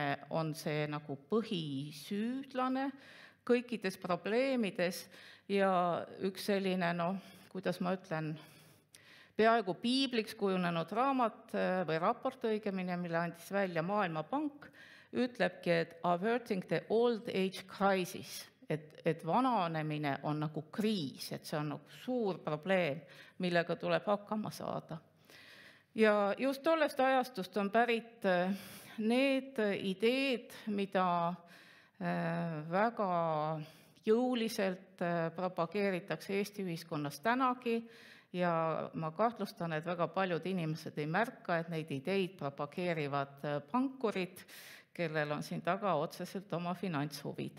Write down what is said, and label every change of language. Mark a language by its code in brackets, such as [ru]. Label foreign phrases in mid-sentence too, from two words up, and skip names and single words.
[et] on see nagu põhisüüdlane kõikides probleemides ja üks selline, kuidas ma ütlen, peaaegu piibliks kujunenud raamat või raport õigemini, mille andis välja Maailmapank, ütlebki, et [en] averting the old age crisis, [et] et vananemine on nagu kriis, et see on nagu suur probleem, millega tuleb hakkama saada. Ja just tollest ajastust on pärit need ideed, mida väga jõuliselt propageeritakse Eesti ühiskonnas tänagi, ja ma kahtlustan, et väga paljud inimesed ei märka, et neid ideid propageerivad pankurid, kellel on siin taga otseselt oma finantshuvid.